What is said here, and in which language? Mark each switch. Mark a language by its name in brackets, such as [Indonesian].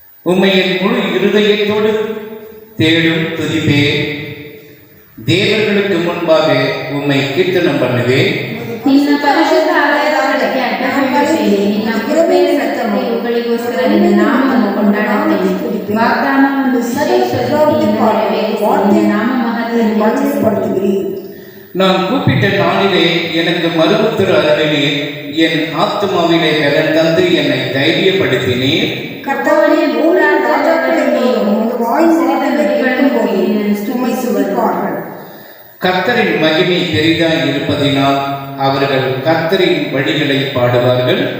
[Tamil] உம்மை என் முழு இருதயத்தோடு தேடும் துதிப்பேன். தேவர்களுக்கு முன்பாக உம்மை கீர்த்தனம் பண்ணுவேன். [Kannada] ನಿನ್ನ ಪರಿಶುದ್ಧ ಆಲಯದೊಳಗೆ ಅಡ್ಡಹೊಯ್ಯುತ್ತೇನೆ. ನಿನ್ನ ಕೃಪೆಯ ಸತ್ಯತೆ ಇವುಗಳಿಗೋಸ್ಕರ ನಿನ್ನ ನಾಮವನ್ನು ಕೊಂಡಾಡುತ್ತೇನೆ. ವಾಗ್ದಾನವನ್ನು ಶ್ರೇಷ್ಠ ರೀತಿಯಿಂದ ನೆರವೇರಿಸಿ ನಿನ್ನ ನಾಮ ಮಹತ್ವವನ್ನು ಹೆಚ್ಚಿಸುತ್ತೀರಿ. [Tamil] நான் கூப்பிட்ட நாளிலே எனக்கு மறு உத்தர அருளினே. என் ஆத்மாவிலே பலன் தந்து என்னை தைரியப்படுத்தினீர். கர்த்தாவே, பூமியின் ராஜாக்களிலே உமது வாய் சிறந்தவைகளும் போய் உம்மை துதிப்பார்கள். கர்த்தரின் மகிமை பெரிதாய் இருப்பதினால் அவர்கள் கர்த்தரின் வழிகளை பாடுவார்கள்.